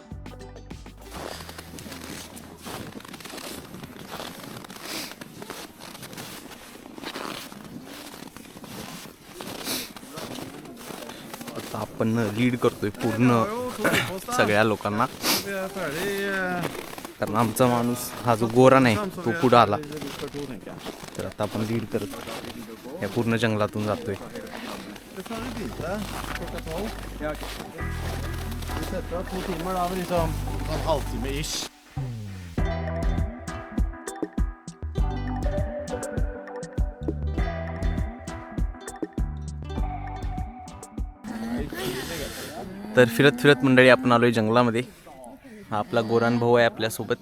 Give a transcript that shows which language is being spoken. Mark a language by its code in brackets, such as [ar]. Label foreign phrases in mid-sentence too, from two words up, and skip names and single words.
[mr] आता आपण लीड करतोय पूर्ण सगळ्या लोकांना, कारण आमचा माणूस हा जो गोरा नाही तो पुढं आला. तर आता आपण लीड करत या पूर्ण जंगलातून जातोय. [sv] Det tar du inte. Klockan 12. Ja, okej. Vi sätter 2 timmar, då har vi liksom en halvtimme ish. [mr] तर फिरत फिरत मंडळी आपण आलोय जंगलामध्ये. हा आपला गोरान भाऊ आहे आपल्यासोबत.